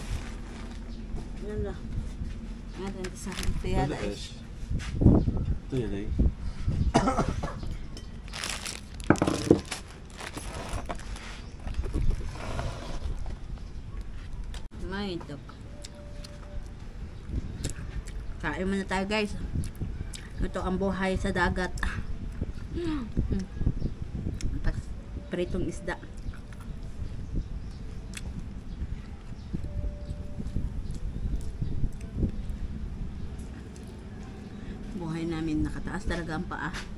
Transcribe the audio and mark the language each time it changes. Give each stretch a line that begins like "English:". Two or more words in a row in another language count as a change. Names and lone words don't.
Arabic: يلا. هذا انت ساحبتي هذا ايش؟ طيلي ما يدك.
Filipino: Kain muna tayo guys. Ito ang buhay sa dagat. Pritong isda. Buhay namin nakataas talaga ang paa.